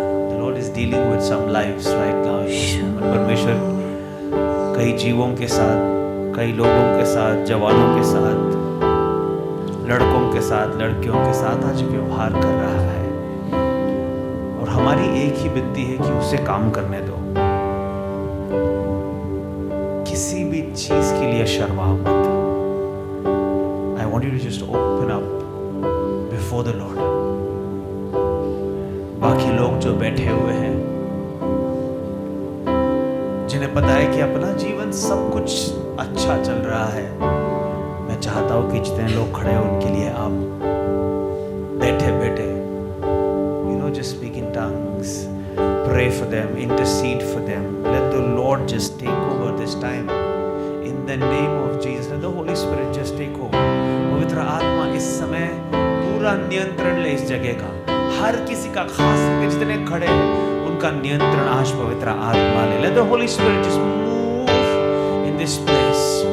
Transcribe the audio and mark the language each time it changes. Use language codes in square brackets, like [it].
[en] The Lord is dealing with some lives right now. [hi] परमेश्वर कई जीवों के साथ, कई लोगों के साथ, जवानों के साथ, लड़कों के साथ, लड़कियों के साथ आज व्यवहार कर रहा है। और हमारी एक ही विनती है कि उसे काम करने दो। किसी भी चीज के लिए शर्माओ मत। [en] I want you to just open up before the Lord. [hi] बाकी लोग जो बैठे हुए हैं, जिन्हें पता है कि अपना जीवन सब कुछ अच्छा चल रहा है, मैं चाहता हूं कि जितने लोग खड़े हैं उनके लिए आप बैठे बैठे [en] just speak in tongues, pray for them, intercede for them. Let the Lord just take over this time in the name of Jesus. Let the Holy Spirit just take over. [hi] पवित्र आत्मा इस समय पूरा नियंत्रण ले इस जगह का। हर किसी का, खास करके जितने खड़े हैं उनका नियंत्रण आज पवित्र आत्मा ले। [en] Let the Holy Spirit just move in this place.